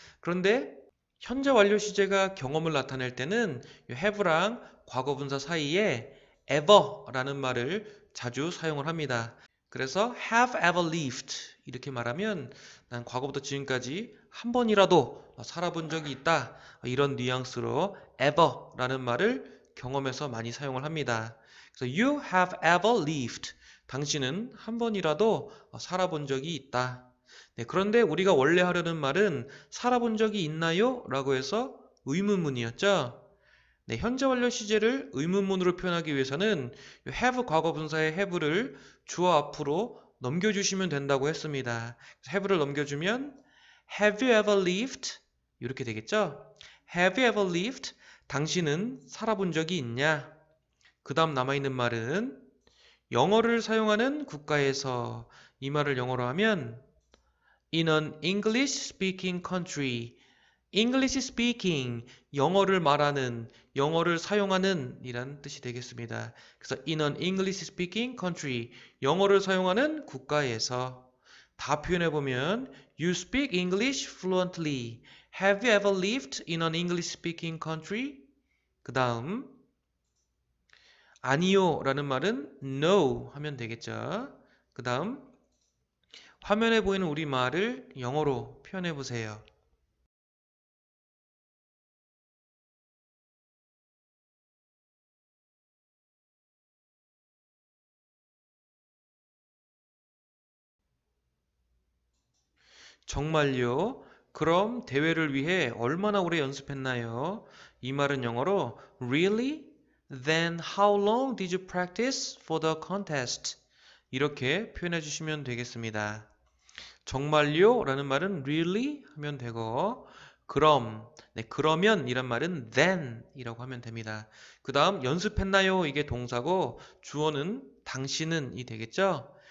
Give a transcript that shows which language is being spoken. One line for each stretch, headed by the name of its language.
Korean: 그런데 현재 완료 시제가 경험을 나타낼 때는 have랑 과거분사 사이에 ever라는 말을 자주 사용을 합니다. 그래서
English: have ever lived
Korean: 이렇게 말하면 난 과거부터 지금까지 한 번이라도 살아본 적이 있다. 이런 뉘앙스로 ever라는 말을 경험해서 많이 사용을 합니다. 그래서
English: you have ever lived.
Korean: 당신은 한 번이라도 살아본 적이 있다. 네, 그런데 우리가 원래 하려는 말은 살아본 적이 있나요? 라고 해서 의문문이었죠. 네, 현재 완료 시제를 의문문으로 표현하기 위해서는 have 과거 분사의 have를 주어 앞으로 넘겨주시면 된다고 했습니다. have를 넘겨주면
English: have you ever lived?
Korean: 이렇게 되겠죠?
English: have you ever lived?
Korean: 당신은 살아본 적이 있냐? 그 다음 남아있는 말은 영어를 사용하는 국가에서 이 말을 영어로 하면
English: in an English speaking country English speaking,
Korean: 영어를 말하는, 영어를 사용하는 이란 뜻이 되겠습니다. 그래서
English: in an English speaking country,
Korean: 영어를 사용하는 국가에서 다 표현해보면
English: You speak English fluently. Have you ever lived in an English speaking country?
Korean: 그 다음 아니요 라는 말은 no 하면 되겠죠. 그 다음 화면에 보이는 우리말을 영어로 표현해보세요. 정말요? 그럼 대회를 위해 얼마나 오래 연습했나요? 이 말은 영어로
English: Really? Then how long did you practice for the contest?
Korean: 이렇게 표현해 주시면 되겠습니다. 정말요? 라는 말은 really 하면 되고 그럼, 네, 그러면 이란 말은 then 이라고 하면 됩니다. 그 다음 연습했나요? 이게 동사고 주어는 당신은 이 되겠죠?